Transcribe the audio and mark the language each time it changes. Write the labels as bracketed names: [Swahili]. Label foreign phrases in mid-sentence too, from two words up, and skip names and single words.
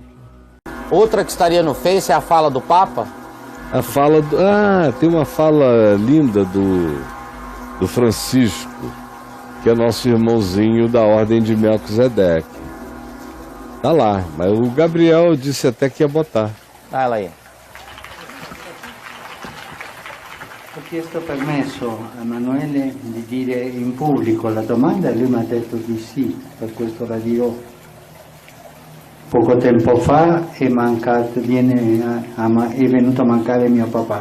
[Portuguese] Outra que estaria no Face é a fala do Papa? A fala tem uma fala linda do Francisco, que é nosso irmãozinho da ordem de Melquisedeque. Tá lá, mas o Gabriel disse até que ia botar. Dai ela aí. [Italian] Ho chiesto permesso a Emanuele di dire in pubblico la domanda e lui mi ha detto di sì, per questo la dirò. Poco tempo fa è venuto a mancare mio papà.